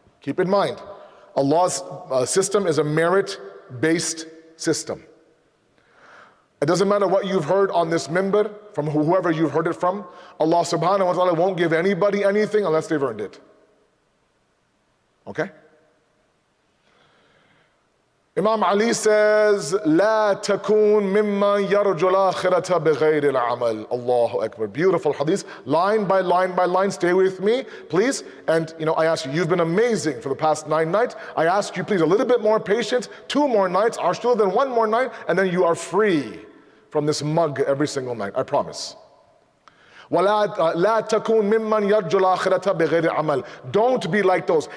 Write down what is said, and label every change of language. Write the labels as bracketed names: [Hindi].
[English] Keep in mind, Allah's system is a merit-based system. It doesn't matter what you've heard on this minbar, from whoever you've heard it from, Allah subhanahu wa ta'ala won't give anybody anything unless they've earned it. Okay? Imam Ali says, [Arabic] لا تكون ممن يرجو الآخرة بغير العمل. [English] Allahu Akbar. Beautiful hadith. Line by line by line. Stay with me, please. And you know, I ask you, you've been amazing for the past 9 nights. I ask you, please, a little bit more patience. 2 more nights, or still than 1 more night, and then you are free from this mug every single night. I promise. [Arabic] وَلَا تَكُونْ مِمَّنْ يَرْجُو الْآخِرَةَ بِغَيْرِ عَمَلٍ. [English] Don't be like those.